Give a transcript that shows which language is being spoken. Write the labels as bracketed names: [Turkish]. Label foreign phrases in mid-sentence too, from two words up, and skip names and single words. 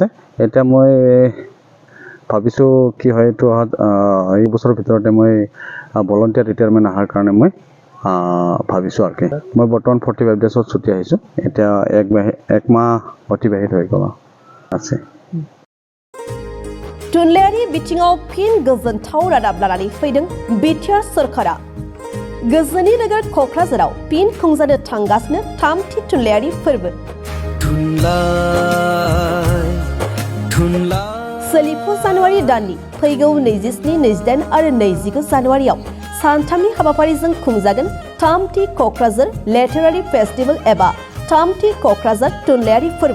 [Assamese] এতিয়া মই ভাবিছোঁ কি হয় এইটো এই বছৰৰ ভিতৰতে মই [English] voluntary retirement [Assamese] অহাৰ কাৰণে মই ভাবিছোঁ আৰু কি। মই বৰ্তমান 45 ডেজত ছুটি আহিছোঁ। এতিয়া 1 মাহ অতিবাহিত হৈ গ'ল আছে। [Bodo] थुनलाइयारि बिथिङाव फिन गोजोनथाव रादाब लानानै फैदों बिटिआर सोरखारा। गोजोननि नोगोर क'क्राझाराव फिन खुंजानो थांगासिनो 3थि थुनलाइयारि फोरबो। सोलिफु जानुवारि दाननि फैगौ 27, 28 आरो 29 जानुवारियाव सानथामनि हाबाफारिजों खुंजागोन 3थि क'क्राझार [English] literary festival [Bodo] एबा 3थि क'क्राझार थुनलाइयारि फोरबो।